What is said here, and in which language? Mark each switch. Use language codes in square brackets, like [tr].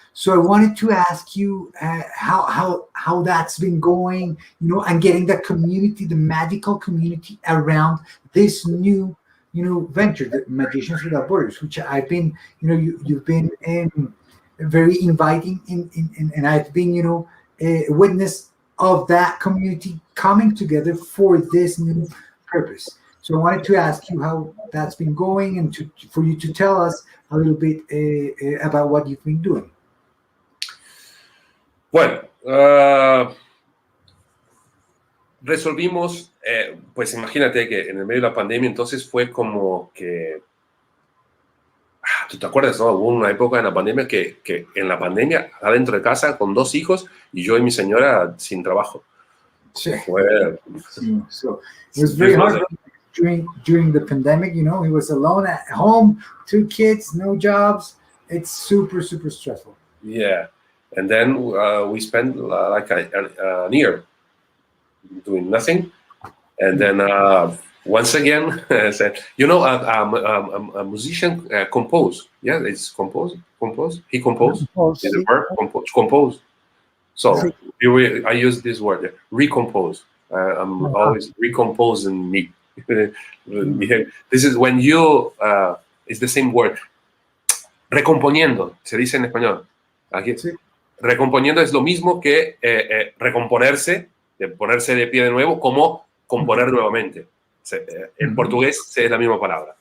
[en] So I wanted to ask you how that's been going, and getting the community, the magical community around this new venture, the Magicians Without Borders, which I've been, you've been very inviting and I've been, a witness of that community coming together for this new purpose. So I wanted to ask you how that's been going, and for you to tell us a little bit about what you've been doing. [es] Bueno, resolvimos, pues imagínate que en el medio de la pandemia entonces fue como que, ¿tú te acuerdas, no? Hubo una época en la pandemia que en la pandemia, adentro de casa, con 2 hijos, y yo y mi señora sin trabajo. Sí. [en] So it was very hard during the pandemic, he was alone at home, 2 kids, no jobs. It's super, super stressful. Yeah. And then we spent like an year doing nothing. And then once again, I said, a musician compose. Yeah, it's compose. He composed. Is the verb compose? So I use this word, recompose. I'm always recomposing me. This is when you, it's the same word. [es] Recomponiendo, se dice en español. Aquí. Sí. Recomponiendo es lo mismo que recomponerse, de ponerse de pie de nuevo, como componer nuevamente. En portugués es la misma palabra.